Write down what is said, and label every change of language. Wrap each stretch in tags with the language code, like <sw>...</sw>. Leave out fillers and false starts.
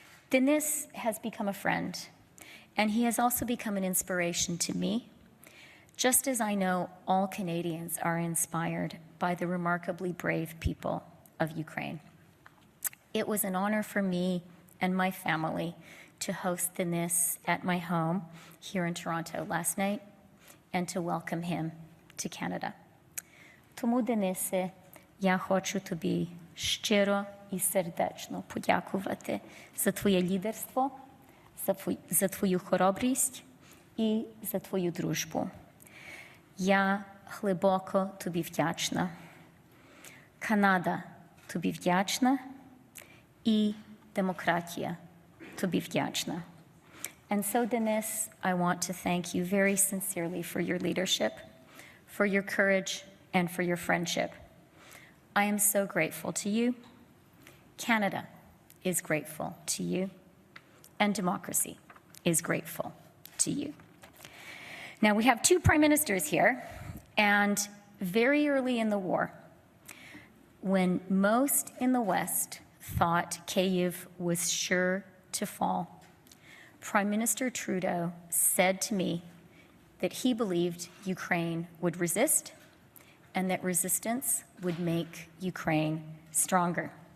<en>The NIS has become a friend, and he has also become an inspiration to me, just as I know all Canadians are inspired by the remarkably brave people of Ukraine. It was an honor for me and my family to host the NIS at my home here in Toronto last night and to welcome him to Canada.</en> <uk>Тому, Денисе, я хочу тобі щиро і сердечно подякувати за твоє лідерство, за твою хоробрість і за твою дружбу. Я глибоко тобі вдячна. Канада тобі вдячна і демократія тобі вдячна.</uk> <en>And so, Denis, I want to thank you very sincerely for your leadership, for your courage, and for your friendship. I am so grateful to you. Canada is grateful to you. And democracy is grateful to you. Now, we have two prime ministers here, and very early in the war, when most in the West thought Kyiv was sure to fall, Prime Minister Trudeau said to me that he believed Ukraine would resist and that resistance would make Ukraine stronger.</en>